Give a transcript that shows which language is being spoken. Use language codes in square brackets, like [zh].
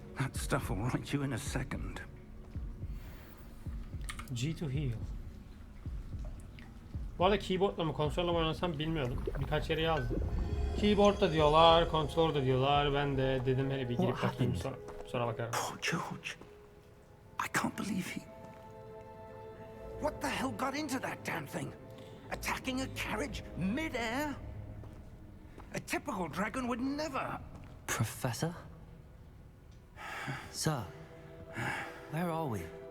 [en] That stuff will right you in a second. G to heal. [tr] Bu arada keyboardla mı konsolla mı oynasam bilmiyordum. Birkaç yere yazdım. Keyboard da diyorlar, kontrol da diyorlar. Ben de dedim hele bir girip bakayım sonra bakarım. [en] Poor George. I can't believe he... What the hell got into that damn thing? Attacking a carriage mid-air? A typical dragon would never... Professor? Sir, where are we?